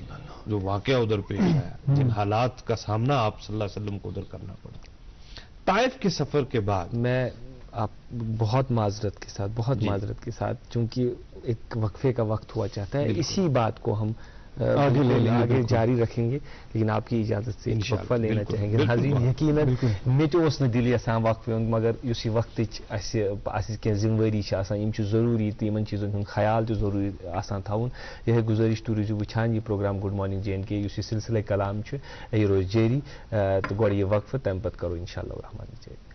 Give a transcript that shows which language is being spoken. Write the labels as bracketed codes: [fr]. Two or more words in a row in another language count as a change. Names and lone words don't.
[ur] جو واقعہ ادھر پیش آیا، جن حالات کا سامنا آپ صلی اللہ علیہ وسلم کو ادھر کرنا پڑا. طائف کے سفر کے بعد میں آپ بہت معذرت کے ساتھ چونکہ ایک وقفے کا وقت ہوا چاہتا ہے، اسی بات کو ہم آگے جاری رکھیں گے، لیکن آپ کی اجازت سے ایک وقفہ لینا چاہیں گے. [ks] ناظرین یقیناً مےٚ تہِ اوس نہٕ دِلی آسان وقفہٕ ہُنٛد، مگر یُس یہِ وقتٕچ اَسہِ کینٛہہ ذمہٕ وٲری چھِ آسان یِم چھِ ضروٗری تہٕ یِمن چیٖزن ہُنٛد خیال تہِ ضروٗری آسان تھاوُن. یِہے گُزٲرِش تُہۍ روٗزِو وٕچھان یہِ پروگرام [en] good morning [ks] JNK یُس یہِ سلسلے کلام چھُ یہِ روزِ جٲری تہٕ گۄڈٕ یہِ وقفہٕ تَمہِ پتہٕ کرو [ar] اِنشاء اللہ الرحمٰن [ks] جٲری.